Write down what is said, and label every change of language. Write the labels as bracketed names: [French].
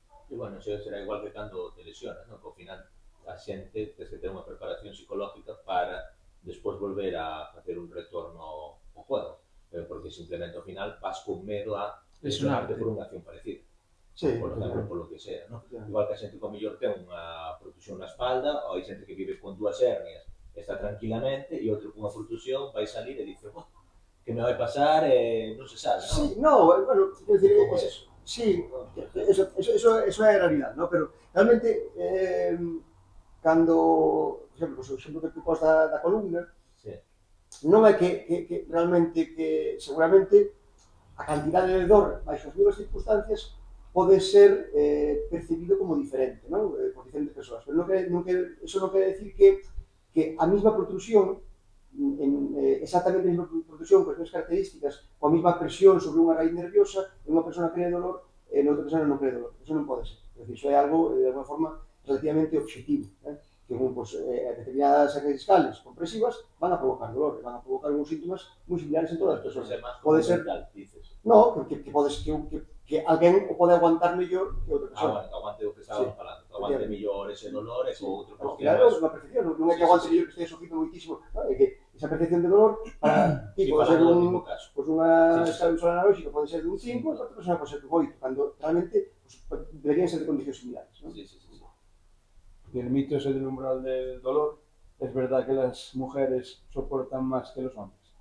[Galician] E, bueno, eso será igual que cando te lesionas, non? Que ao final a xente tens que ter unha preparación psicológica para despois volver a facer un retorno ao juego, porque simplemente ao final vas con medo a lesionarte por unha acción parecida. Sí, [Spanish] por exemplo, por lo que sea, ¿no? [Galician] Igual que a xente que ao mellor ten unha protusión na espalda, ou hai xente que vive con dúas hernias, está tranquilamente, e outro con unha protusión vai salir e dice, que me vai pasar, non se sabe, ¿no? Sí, no, bueno, quero dicir, sí, eso é a realidade, ¿no? Pero realmente, cando, por exemplo, o exemplo que tu pos da columna, non é que realmente, que seguramente a cantidade de dor baixo as mesmas circunstancias pode ser percibido como diferente, non? Por diferentes persoas. Pero eso non quere decir que a mesma protrusión, exactamente a mesma protrusión, con as mesmas características, coa mesma presión sobre unha raíz nerviosa, en unha persona cree dolor e noutra persona non cree dolor. Eso non pode ser. É dicir, iso é algo, de alguma forma, relativamente objetivo. Que determinadas raíces fiscales compresivas van a provocar dolor, van a provocar uns síntomas moi similares en todas as persoas. Pode ser dices. No, que alguén o pode aguantar mellor que outra persona. Aguante o que estábamos falando, aguante mellor ese dolor e o outro que claro, é unha percepción, non é que aguante mellor que este sofrindo moitísimo, é que esa percepción de dolor para ti pode ser unha escala visual analóxica, pode ser de un 5, e outra persona pode ser de un 8, cando realmente deberían ser de condicións similares. [Spanish] Y el mito ese del umbral del dolor, ¿es verdad que las mujeres soportan más que los hombres?